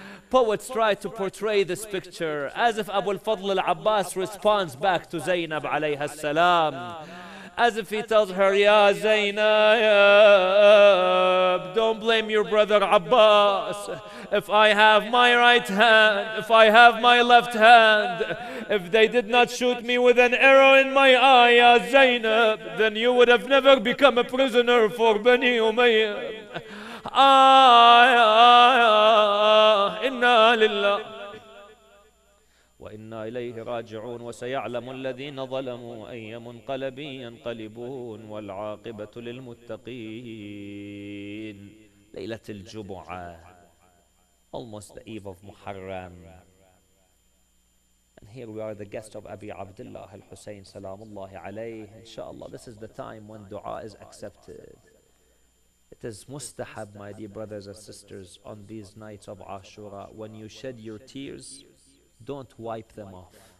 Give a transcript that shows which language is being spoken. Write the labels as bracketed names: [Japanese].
[English] Poets try to portray this picture as if Abu al-Fadl al-Abbas responds back to Zainab alayha salam, as if he tells her, Ya Zainab, don't blame your brother Abbas. If I have my right hand, if I have my left hand, if they did not shoot me with an arrow in my eye, Ya Zainab, then you would have never become a prisoner for Bani Umayyah. [Arabic] إنا لله وإنا إليه راجعون وسيعلم الذين ظلموا أي منقلب ينقلبون والعاقبة للمتقين. ليلة الجمعة, [English] almost the eve of Muharram. And here we are, the guest of Abi Abdullah al-Husayn salamullahi alayhi. Inshallah, this is the time when dua is accepted. It is mustahab, my dear brothers and sisters, on these nights of Ashura, when you shed your tears, don't wipe them off.